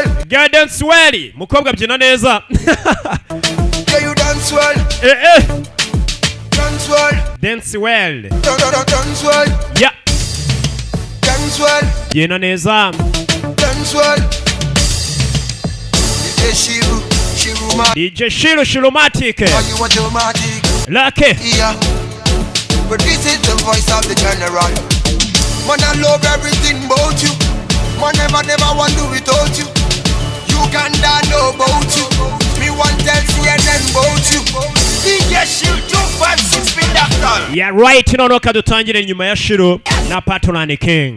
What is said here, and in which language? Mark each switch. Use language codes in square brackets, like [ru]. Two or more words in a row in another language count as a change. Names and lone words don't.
[en] Girl, dance well. [rw] Mukobwa byina neza. [en] Yeah, you dance well. Dance well. Dance well. Dance well. Yeah. Dance well. [rw] Byina neza. [en] Dance well. DJ Shiru Shiromatic. Lucky. Yeah. But this is the voice of the general. Man, I love everything about you. Man never want to without you. Uganda know about you. Me want tell CNN about you. DJ Shiru 256 spin doctor. Yeah right [rw] nono kadutangire nyuma ya Shiru na Patron King.